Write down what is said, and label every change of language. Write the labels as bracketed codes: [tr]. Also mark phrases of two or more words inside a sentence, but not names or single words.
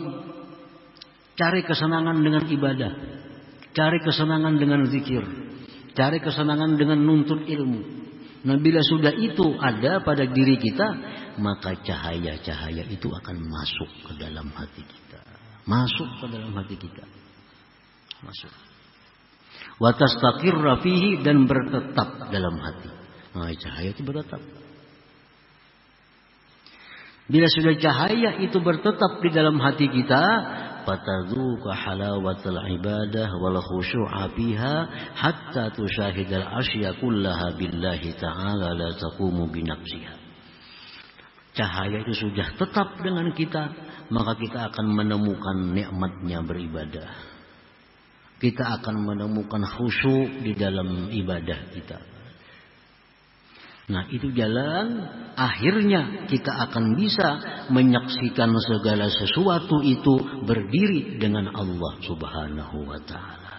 [id] Cari kesenangan dengan ibadah. Cari kesenangan dengan zikir. Cari kesenangan dengan nuntut ilmu. Nah, bila sudah itu ada pada diri kita, maka cahaya-cahaya itu akan masuk ke dalam hati kita. Masuk ke dalam hati kita. Masuk. [ar] وتستقر فيه, [id] dan bertetap dalam hati. Nah, cahaya itu bertetap. Bila sudah cahaya itu bertetap di dalam hati kita, [ar] فتذوق حلاوة العبادة والخشوع فيها حتى تشاهد الأشياء كلها بالله تعالى لا تقوم بنفسها. [id] Cahaya itu sudah tetap dengan kita, maka kita akan menemukan nikmatnya beribadah. Kita akan menemukan khusyuk di dalam ibadah kita. Nah, itu jalan akhirnya kita akan bisa menyaksikan segala sesuatu itu berdiri dengan Allah [ar] سبحانه وتعالى.